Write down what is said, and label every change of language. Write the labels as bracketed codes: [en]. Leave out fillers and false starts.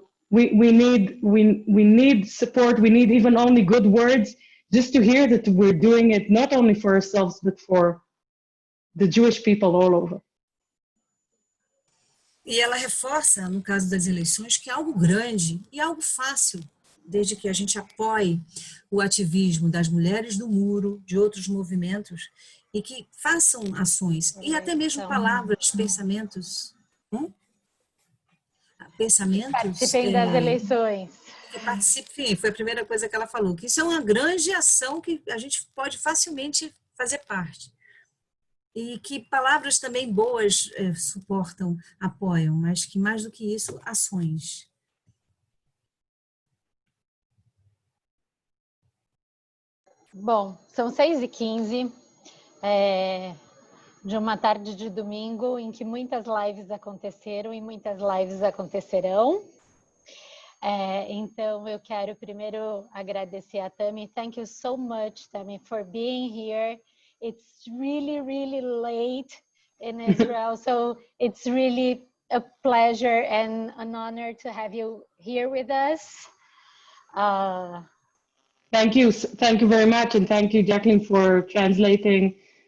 [en] We need support. We need even only good words, just to hear that we're doing it not only for ourselves but for the Jewish people all over. [pt] E ela reforça, no caso das eleições, que é algo grande e algo fácil, desde que a gente apoie o ativismo das mulheres do muro, de outros movimentos, e que façam ações, e até mesmo palavras, pensamentos. Participem das eleições. Que participem, foi a primeira coisa que ela falou, que isso é uma grande ação que a gente pode facilmente fazer parte. E que palavras também boas suportam, apoiam, mas que mais do que isso, ações. Bom, são 6h15 de uma tarde de domingo em que muitas lives aconteceram e muitas lives acontecerão. Então, eu quero primeiro agradecer a Tami. [en] Thank you so much, Tami, for being here. It's really, really late in Israel, so it's really a pleasure and an honor to have you here with us. Thank you very much, and thank you, Jacqueline, for translating.